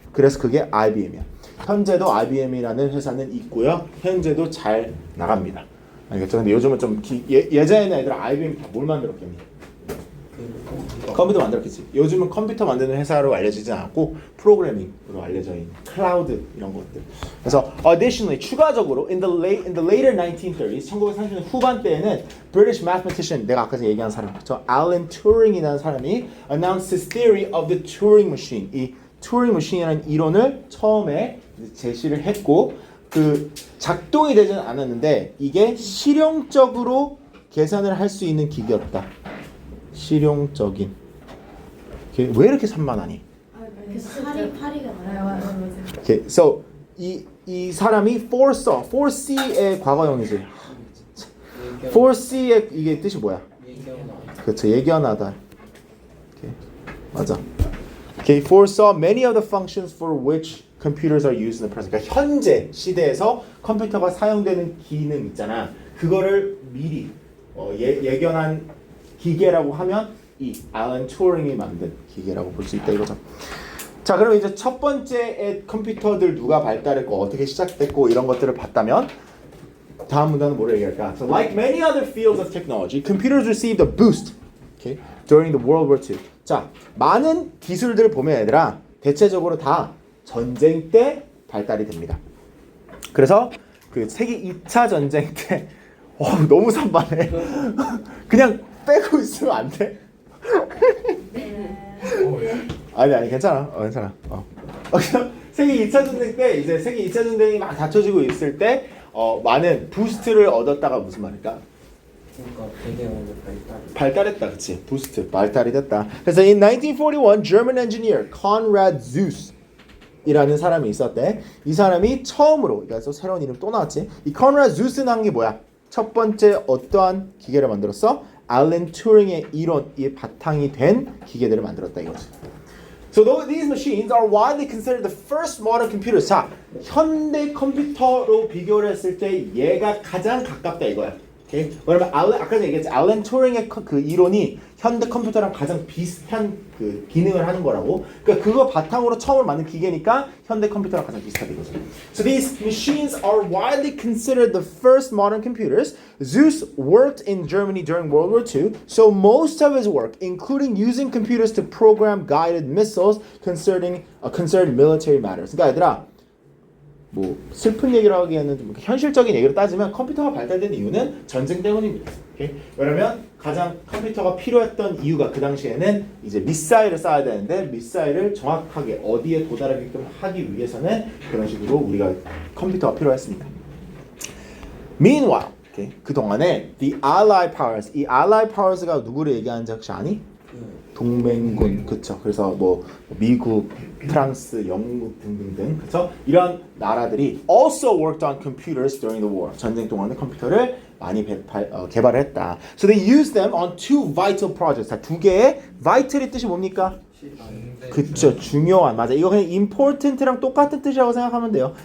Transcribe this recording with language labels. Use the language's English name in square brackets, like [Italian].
[Korean] 그래서 그게 IBM이야. 현재도 IBM이라는 회사는 있고요. 현재도 잘 나갑니다. 알겠죠? 근데 요즘은 좀 예전에는 애들 IBM 다 뭘 만들었겠니? 컴퓨터 만들었겠지. 요즘은 컴퓨터 만드는 회사로 알려지지 않고 프로그래밍으로 알려져 있는 클라우드 이런 것들. 그래서 [English] additionally [Korean] 추가적으로 [English] in the later 1930s [Korean] 1930년 후반대에는 [English] British mathematician [Korean] 내가 아까 전에 얘기한 사람 저 [English] Alan Turing [Korean] 이라는 사람이 [English] announced his theory of the Turing machine. [Korean] 이 Turing machine이라는 이론을 처음에 제시를 했고 그 작동이 되지는 않았는데 이게 실용적으로 계산을 할 수 있는 기계였다. 실용적인. 왜 이렇게 산만하니? 파리가 많아요. [English] Okay, so [Korean] 이 사람이 foresee의 과거형이지. foresee의 이게 뜻이 뭐야? 그렇죠, 예견하다. Okay, 맞아. [English] Okay, foresaw many of the functions for which computers are used in the present. [Korean] 그러니까 현재 시대에서 컴퓨터가 사용되는 기능 있잖아. 그거를 미리 예견한 기계라고 하면 이 알런 튜링이 만든 기계라고 볼 수 있다 이거죠. 자, 그럼 이제 첫 번째의 컴퓨터들 누가 발달했고 어떻게 시작됐고 이런 것들을 봤다면 다음 문단은 뭐를 얘기할까? [English] So like many other fields of technology, computers received a boost, okay, during the World War II. [Korean] 자, 많은 기술들을 보면 얘들아 대체적으로 다 전쟁 때 발달이 됩니다. 그래서 그 세계 2차 전쟁 때 너무 산만해. 그냥 빼고 있으면 안 돼? 아니 괜찮아. 괜찮아. 그냥 세계 2차 전쟁 때 이제 세계 2차 전쟁이 막 닥쳐지고 있을 때 많은 부스트를 얻었다가 무슨 말일까? 그러니까 되게 먼저 발달했다, 그치? 부스트 발달이 됐다. 그래서 [English] in 1941, German engineer Konrad Zuse [Korean] 이라는 사람이 있었대. 이 사람이 처음으로, 그래서 새로운 이름 또 나왔지. 이 Konrad Zuse는 한 게 뭐야? 첫 번째 어떠한 기계를 만들었어? 알렌 튜링의 이론이 바탕이 된 기계들을 만들었다 이거지. [English] So these machines are widely considered the first modern computers. [Korean] 자, 현대 컴퓨터로 비교를 했을 때 얘가 가장 가깝다 이거야. 오케이? 왜냐면 아까 전에 얘기했지. 알렌 튜링의 그 이론이 현대 컴퓨터랑 가장 비슷한 그 기능을 하는 거라고. 그러니까 그거 바탕으로 처음으로 만든 기계니까 현대 컴퓨터랑 가장 비슷하다 이거죠. [English] So these machines are widely considered the first modern computers. Zeus worked in Germany during World War II, so most of his work, including using computers to program guided missiles, concerned military matters. [Korean] 그러니까 얘들아, 뭐 슬픈 얘기를 하기에는 좀 현실적인 얘기로 따지면 컴퓨터가 발달된 이유는 전쟁 때문입니다. 오케이? 왜냐면 가장 컴퓨터가 필요했던 이유가 그 당시에는 이제 미사일을 쏴야 되는데 미사일을 정확하게 어디에 도달하게끔 하기 위해서는 그런 식으로 우리가 컴퓨터가 필요했습니다. [English] Meanwhile, okay, [Korean] 그 동안에 [English] the Allied Powers, [Korean] 이 Allied Powers가 누구를 얘기하는지 혹시 아니? 동맹군, 그쵸? 그래서 뭐 미국, 프랑스, 영국 등등등, 그쵸? 이런 나라들이 [English] also worked on computers during the war. [Korean] 전쟁 동안에 컴퓨터를 많이 개발을 했다. [English] So they used them on two vital projects. [Korean] 자, 두 개의 vital의 뜻이 뭡니까? 그쵸, 중요한, 맞아. 이거 그냥 important랑 똑같은 뜻이라고 생각하면 돼요.